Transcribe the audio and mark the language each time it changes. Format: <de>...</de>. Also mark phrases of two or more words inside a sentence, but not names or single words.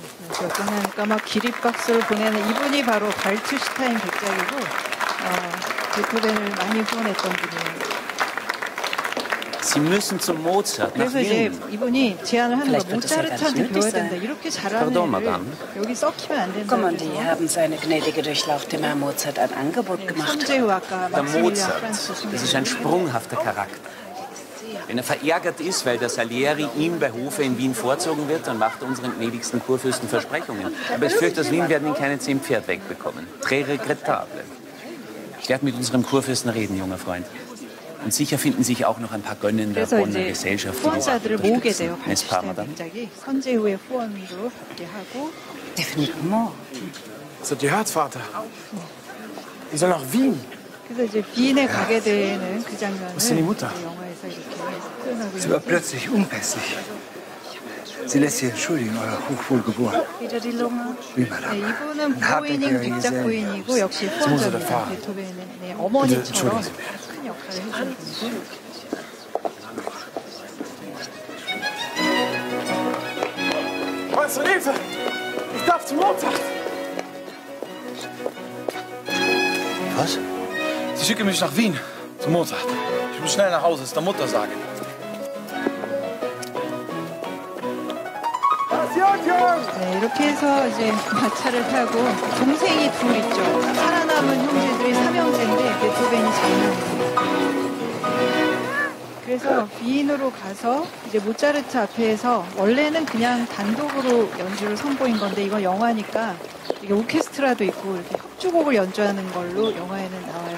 <ko>끝나니까 막 기립박수를 보내는 이분이 바로 발투슈타인 백작이고 베토벤을 많이 후원했던 분이에요.</ko> <de>Sie müssen zum Mozart nach</de> <ko>그래서 이제</ko> <de>Wien.</de> <ko>이분이 제안을 하는 거예요.</ko> <de>Vielleicht wird das ja gar nicht</de> <ko>모차르트한테 배워야</ko> <de>nötig</de> <ko>된다.</ko> <de>sein.</de> <ko>이렇게 잘하는</ko> <de>Pardon,</de> <ko>애를</ko> <de>Madame.</de> <ko>여기 썩히면 안 된다.</ko> <de>Kommandie haben seine gnädige Durchlaucht dem Herrn Mozart ein Angebot gemacht.</de> <ko>선제후 아까</ko> <de>Der</de> <ko>막시밀리안</ko> <de>Mozart,</de> <ko>프란츠</ko> <de>das ist ein sprunghafter Charakter. Wenn er verärgert ist, weil der Salieri ihm bei Hofe in Wien vorzogen wird, dann macht er unseren gnädigsten Kurfürsten Versprechungen. Aber ich fürchte, aus Wien werden ihn keine 10 Pferd wegbekommen.</de> <fr>Très regrettable.</fr> <de>Ich werde mit unserem Kurfürsten reden, junger Freund. Und sicher finden sich auch noch ein paar Gönner der</de> <ko>그래서</ko> <de>Bonner</de> <ko>이제</ko> <de>Gesellschaft, die</de> <ko>후원자들을 모으게 돼요.</ko> <fr>N'est-ce pas,</fr> <ko>발투슈타인</ko> <fr>madame?</fr> <ko>백작이 선제후의 후원도 받게 하고</ko> <fr>Definitivement.</fr> <de>Was habt ihr gehört, Vater? Die soll nach Wien.</de> <ko>그래서 이제 비인에 가게 되는 그 장면을</ko> <de>Was ist denn die Mutter?</de> <ko>이 영화에서 이렇게 표현하고</ko> <de>Sie war</de> <ko>있는데</ko> <de>plötzlich unpässlich. Sie lässt sich entschuldigen, euer Hochwohlgeboren. Wieder die Lunge. Wie,</de> <ko>네,</ko> <de>Madame?</de> <ko>이분은</ko> <de>Ein</de> <ko>부모님</ko> <de>hartnäckiger</de> <ko>백작</ko> <de>Geselle.</de> <ko>부인이고 역시 후원자입니다. 베토벤의 네, 어머니처럼</ko> <de>entschuldigen Sie</de> <ko>큰 역할을 해주는 분이고</ko> <de>Meister Hilfe! Ich darf zum Mozart! Was? Sie schicken mich nach Wien, zum Mozart. Ich muss schnell nach Hause, es der Mutter sagen.</de> <ko>네, 이렇게 해서 이제 마차를 타고 동생이 둘 있죠. 살아남은 형제들이 3형제인데 베토벤이 장남이에요. 그래서 비인으로 가서 이제 모차르트 앞에서 원래는 그냥 단독으로 연주를 선보인 건데 이건 영화니까 이게 오케스트라도 있고 이렇게 협주곡을 연주하는 걸로 영화에는 나와요.</ko>